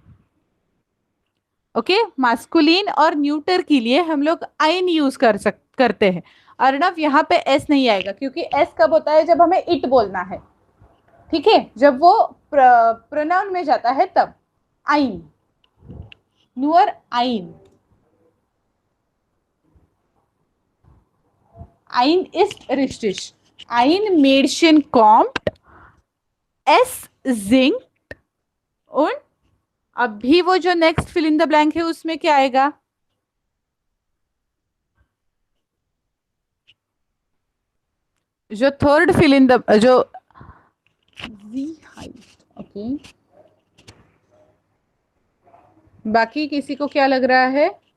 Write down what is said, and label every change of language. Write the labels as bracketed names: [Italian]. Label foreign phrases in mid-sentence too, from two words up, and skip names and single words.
[Hindi] ओके, मास्कुलिन और न्यूटर के लिए हम लोग आइन यूज करते हैं. अर्णव, यहाँ पे एस नहीं आएगा, क्योंकि एस कब होता है? जब हमें इट बोलना है. ठीक है, जब वो प्रोनाउन में जाता है तब. [German] ein, nur ein. Ein ist richtig. Ein Mädchen kommt, es singt, und [Hindi] अभी वो जो नेक्स्ट [English] fill in the blank [Hindi] है उसमें क्या आएगा? जो थर्ड [English] fill in the [Hindi] जो ओके, बाकी किसी को क्या लग रहा है?